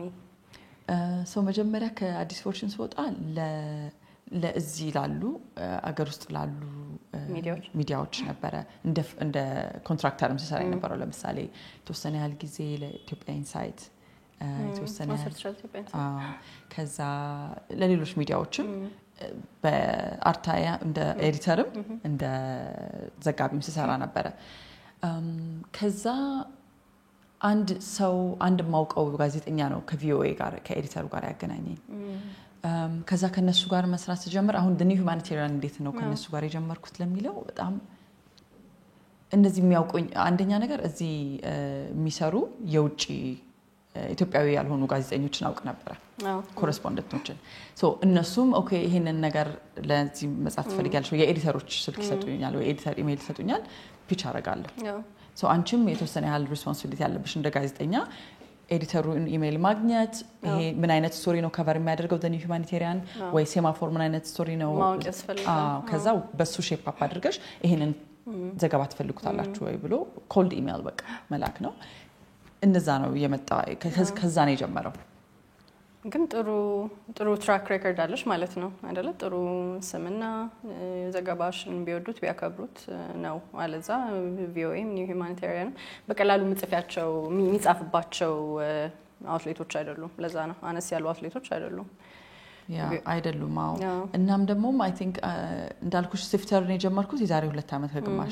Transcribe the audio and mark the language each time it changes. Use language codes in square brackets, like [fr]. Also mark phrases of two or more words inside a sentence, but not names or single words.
[am] ሶ መጀመሪያ ከአዲስ ፎርቹን ስወጣ ለዚህ ላሉ አገር ውስጥ ላሉ ሚዲያዎች ነበረ እንደ ኮንትራክተርም ሲሰራ የነበረው ለምሳሌ የተወሰነ ያህል ጊዜ ለኢትዮጵያ ኢንሳይት የተወሰነ ከዛ ለሌሎች ሚዲያዎችም በአርታያ እንደ ኤዲተርም እንደ ዘጋቢም ሲሰራ ነበረ ከዛ አንድ ማውቀው ጋዜጠኛ ነው ከቪኦኤ ጋር ከኤዲተሩ ጋር ያገናኘኝ ከዛ ከነሱ ጋር መስራት ጀመር አሁን the new humanitarian እንዴት ነው ከነሱ ጋር የጀመርኩት ለሚለው በጣም እንደዚህ የሚያውቁኝ አንደኛ ነገር እዚህ የሚሰሩ የውጪ ኢትዮጵያዊ ያልሆኑ ጋዜጠኞችን አውቅ ነበር ኮረስፖንደንቶችን እነሱም ኦኬ ይሄንን ነገር ለዚህ መጻፍ ትፈልጋለሽ የኤዲተሮች ስልክ ይሰጡኛል ወይ ኤዲተር ኢሜል ይሰጡኛል ፒች አደርጋለሁ አንቺም የተወሰነ ያህል ሪስፖንሲቢሊቲ ያለብሽ እንደ ጋዜጠኛ ኤዲተሩን ኢሜል ማግኘት ይሄ ምን አይነት ስቶሪ ነው ከቨር የሚያደርገው the new humanitarian ወይ ሴማፎር ምን አይነት ስቶሪ ነው ከዛ በሱ [en] shape up [am] አድርገሽ ይሄንን ዘገባ ትፈልጉታላችሁ ወይ ብሎ [en] cold email [am] በቃ መላክ ነው እንደዛ ነው የመጣ ከዛ ነው የጀመረው ግን ጥሩ [en] track record [am] አለሽ ማለት ነው አይደለ ጥሩ ስምና ዘገባሽን ቢወዱት ቢያከብሩት ነው አለዛ ቪኦኤም ኒው ሁማኒታሪያን በቀላሉ ምጽፊያቸው የሚጻፍባቸው አውትሌቶች አይደሉም ለዛ ነው አነስ ያሉ አውትሌቶች አይደሉም አይደሉም እናም ደግሞ [en] I think [am] እንዳልኩሽ ሲፍተርን የጀመርኩት የዛሬ 2 አመት ከግማሽ